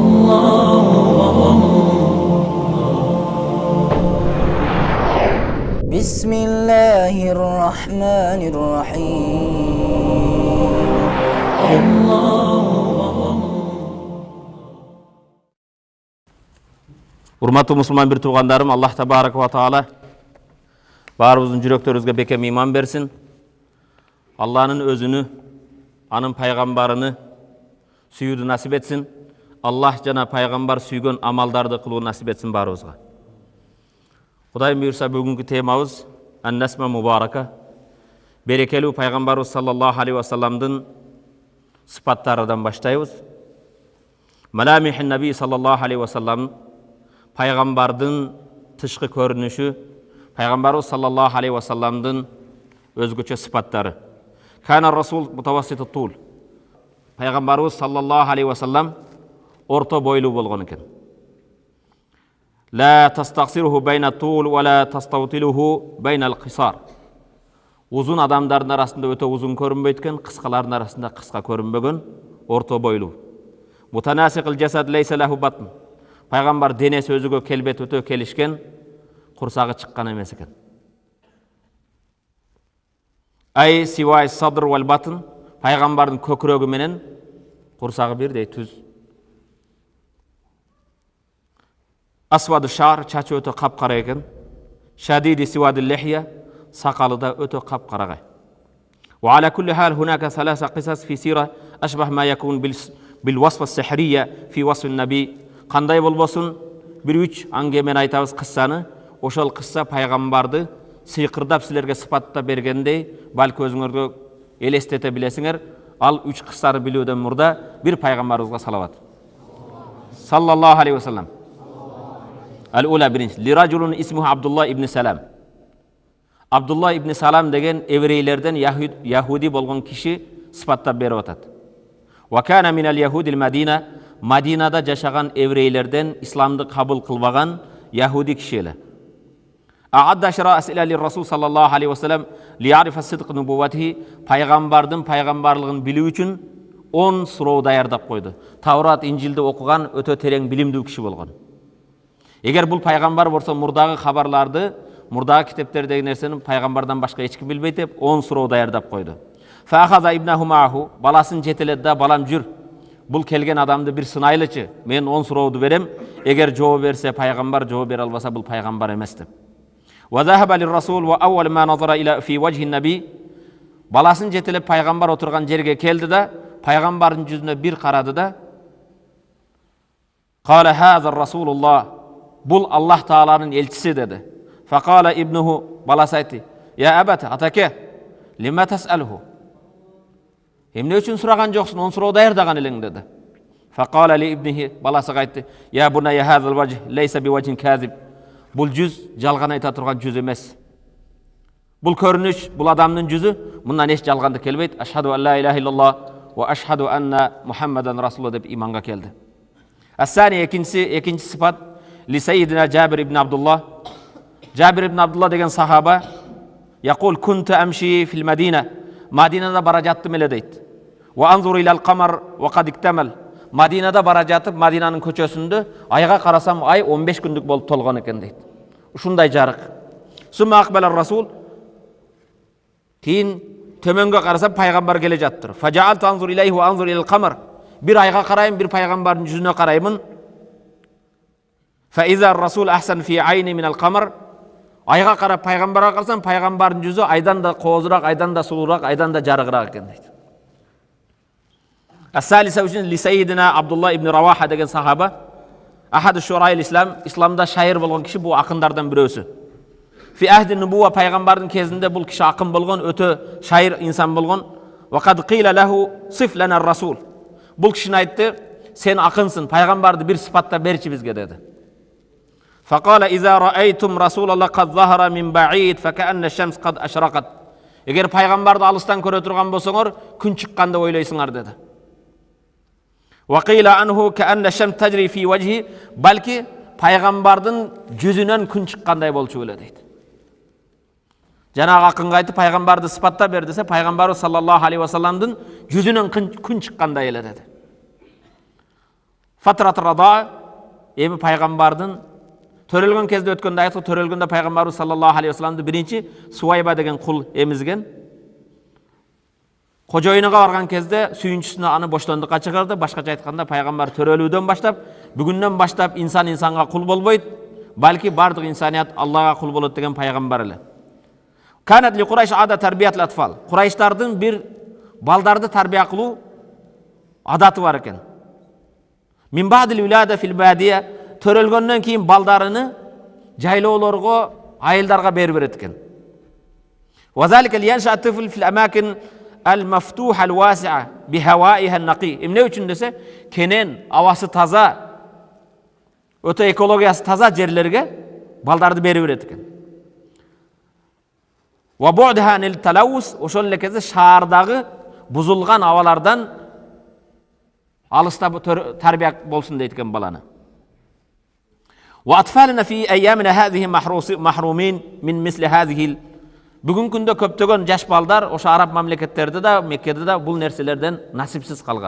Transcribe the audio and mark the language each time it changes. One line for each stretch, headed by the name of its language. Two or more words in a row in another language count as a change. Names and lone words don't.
Arabic: بسم الله الرحمن الرحيم.
Kyrgyz: Урматтуу мусулман бир туугандарым,
Arabic: الله تبارك وتعالى
Kyrgyz: баарыбыздын жүрөктөрүбүзгө бекем иман берсин. Алланын өзүнү, анын пайгамбарыны сүйүүдү насип этсин. Аллах жана пайгамбар сүйгөн амалдарды кылуу насип этсин баарыбызга. Кудайым буйрса бүгүнкү темабыз
Arabic: النسمة المباركة.
Kyrgyz: Берекелүү пайгамбарыбыз
Arabic: صلى الله عليه وسلم
Kyrgyz: сыпаттарынан баштайбыз.
Arabic: ملامح النبي صلى الله عليه وسلم
Kyrgyz: пайгамбардын тышкы көрүнүшү, пайгамбарыбыз
Arabic: صلى الله عليه وسلم
Kyrgyz: өзгөчө сыпаттары.
Arabic: كان الرسول متوسط الطول.
Kyrgyz: Пайгамбарыбыз
Arabic: صلى الله عليه وسلم
Kyrgyz: орто бойлуу болгон экен.
Arabic: لا تستكثره بين الطوال ولا تستطيله بين القصار.
Kyrgyz: Узун адамдардын арасында өтө узун көрүнбөйт экен, кыскалардын арасында кыска көрүнбөгөн, орто бойлуу.
Arabic: متناسق الجسد ليس له بطن.
Kyrgyz: Пайгамбар денеси өзүгө келбет өтө келишкен, курсагы чыккан эмес экен.
Arabic: أي سواء الصدر والبطن.
Kyrgyz: Пайгамбардын көкүрөгү менен курсагы бирдей түз.
Arabic: أسود الشعر,
Kyrgyz: чачы өтө капкара экен.
Arabic: شديد سواد اللحية,
Kyrgyz: сакалы да өтө капкарагай.
Arabic: وعلى كل حال هناك ثلاث قصص في السيرة أشبه ما يكون بالوصف سحرية في وصف النبي.
Kyrgyz: Кандай болбосун, бир үч аңгемен айтабыз кыссаны, ошол кысса пайгамбарды сыйкырдап силерге сыпаттап бергендей, балки өзүңөргө элестете билесиңер. Ал үч кыссаны билүүдөн мурда бир пайгамбарыбызга салават.
Arabic: صلى الله عليه وسلم. Ал-ула биринчи. لرجل اسمه عبدالله بن سلام.
Kyrgyz: Abdullah ibn Salam деген еврейлерден яхуди болгон киши сыпаттап берип атат.
Arabic: وكان من يهود المدينة.
Kyrgyz: Мадинада жашаган еврейлерден исламды кабыл кылбаган яхуди киши эле.
Arabic: أعد عشرة أسئلة للرسول صلى الله عليه وسلم ليعرف صدق نبوته.
Kyrgyz: Пайгамбардын пайгамбарлыгын билүү үчүн 10 суроо даярдап койду. Таврат, Инжилди окуган өтө терең билимдүү киши болгон. Эгер бул пайгамбар болсо мурдагы кабарларды, мурдагы китептердеги нерсени пайгамбардан башка эч ким билбейт деп 10 суроо даярдап койду.
Arabic: فأخذ ابنه معه.
Kyrgyz: Баласын жетеледи да, балам жүр. Бул келген адамды бир сынайлычы. Мен 10 сурооду берем. Эгер жооп берсе пайгамбар, жооп бере албаса бул пайгамбар эмес деп.
Arabic: وذهب للرسول وأول ما نظر إلى في وجه النبي.
Kyrgyz: Баласын жетелеп пайгамбар отурган жерге келди да, пайгамбардын жүзүнө бир карады да,
Arabic: قال هذا رسول الله.
Kyrgyz: Бул Аллах тааланын элчиси деди.
Arabic: فقال ابنه.
Kyrgyz: Баласы айтты:
Arabic: يا أبت, атаке, لم تسأله.
Kyrgyz: Эмне үчүн сураган жоксуң, 10 суроо даярдаган элең деди.
Arabic: فقال لابنه.
Kyrgyz: Баласы айтты:
Arabic: يا بني هذا الوجه ليس بوجه كاذب.
Kyrgyz: Бул жүз жалган айта турган жүз эмес. Бул көрүнүш, бул адамдын жүзү, мындан эч жалганды келбейт.
Arabic: أشهد أن لا إله إلا الله وأشهد أن محمدا رسول
Kyrgyz: деп иманга келди. Асани экинчи сыпат
Arabic: لسيدنا
Kyrgyz: Джабир ибн Абдуллах. Джабир ибн Абдуллах деген сахаба
Arabic: يقول كنت أمشي في المدينة.
Kyrgyz: Мадинада бара жаттым эле дейт.
Arabic: وأنظر إلى القمر وقد اكتمل.
Kyrgyz: Мадинада бара жатып, Мадинанын көчөсүндө айга карасам, ай 15 күндүк болуп толгон экен дейт. Ушундай жарык.
Arabic: ثم أقبل الرسول.
Kyrgyz: Кийин төмөнгө карасам пайгамбар келе жаттыр.
Arabic: فجعلت أنظر إليه وأنظر إلى القمر.
Kyrgyz: Бир айга карайм, бир пайгамбардын жүзүнө караймын.
Arabic: فإذا الرسول أحسن في عيني من القمر.
Kyrgyz: Айга карап пайгамбарга карасам, пайгамбардын жүзү айдан да коозураак, айдан да сулуураак, айдан да жарыгыраак экен дейт. Ас-салиса үчүн
Arabic: لسيدنا
Kyrgyz: Абдулла ибн Раваха деген сахаба,
Arabic: أحد شعراء الإسلام,
Kyrgyz: исламда шайыр болгон киши, бул акындардан бирөөсү.
Arabic: في عهد النبوة,
Kyrgyz: пайгамбардын кезинде бул киши акын болгон, өтө шайыр инсан болгон.
Arabic: وقد قيل له صف لنا الرسول.
Kyrgyz: Бул кишини айтты: сен акынсың, пайгамбарды бир сыпаттап берчи бизге деди.
Arabic: فقال إذا رأيتم رسول الله قد ظهر من بعيد فكأن الشمس قد أشرقت.
Kyrgyz: Эгер пайгамбарды алыстан көрө турган болсоңор, күн чыкканды ойлойсуңар деди.
Arabic: وقيل عنه كأن الشمس تجري في وجهه.
Kyrgyz: Балки пайгамбардын жүзүнөн күн чыккандай болчу эле дейт. Жанагы акынга айтып пайгамбарды сыпаттап бер десе, пайгамбарыбыз
Arabic: صلى الله عليه وسلم
Kyrgyz: жүзүнөн күн чыккандай эле деди.
Arabic: فترة الرضاعة
Kyrgyz: эми пайгамбардын төрөлгөн кезде өткөндө айткы төрөлгөндө пайгамбарыбыз
Arabic: صلى الله عليه وسلم
Kyrgyz: биринчи Суайба деген кул эмизген. Кожоюнуга барган кезде сүйүнчүсүнө аны боштондукка чыгарды. Башкача айтканда пайгамбар төрөлүүдөн баштап, бүгүндөн баштап инсан инсанга кул болбойт, балки бардык инсаният Аллага кул болот деген пайгамбар эле.
Arabic: كانت لقريش عادة تربية الأطفال.
Kyrgyz: Курайштардын бир балдарды тарбия кылуу адаты бар экен.
Arabic: من بعد الولادة في البادية,
Kyrgyz: төрөлгөндөн кийин балдарыны жайлоолорго, айылдарга берип берет экен.
Arabic: وذلك لينشأ الأطفال في الأماكن المفتوحة الواسعة بهوائها النقي.
Kyrgyz: Эмне үчүн десе, кенен, абасы таза, өтө экологиясы таза жерлерге балдарды берип берет экен.
Arabic: وبعدها عن التلوث,
Kyrgyz: ошол эле кезде шаардагы бузулган абалардан алыста тарбия болсун дейт экен баланы.
Arabic: وأطفالنا في أيامنا هذه محرومون من مثل هذه.
Kyrgyz: Бүгүнкү күндө көптөгөн жаш балдар ошо араб мамлекеттерде да, Меккеде да бул нерселерден насипсиз калган.